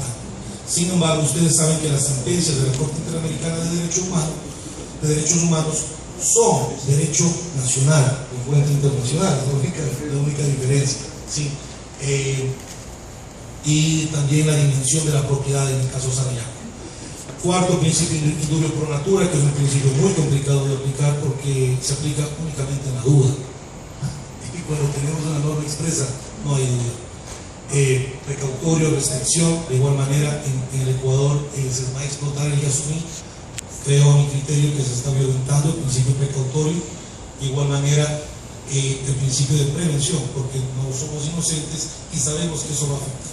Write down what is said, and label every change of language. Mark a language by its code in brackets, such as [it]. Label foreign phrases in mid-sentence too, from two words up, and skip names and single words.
[es] Sin embargo, ustedes saben que las sentencias de la Corte Interamericana de Derechos Humanos son derecho nacional, de fuente internacional, es la única diferencia, ¿sí? Y también la dimensión de la propiedad en el caso Sarayaco. Cuarto, [la] principio indubio pro natura, [es] que es un principio muy complicado de aplicar porque se aplica únicamente en la duda. Y cuando tenemos una norma expresa, no hay duda. Precautorio, restricción, de igual manera en el Ecuador se va a explotar el Yasumí. Creo a mi criterio que se está violentando el principio precautorio, de igual manera el principio de prevención, porque no somos inocentes y sabemos que eso va a afectar.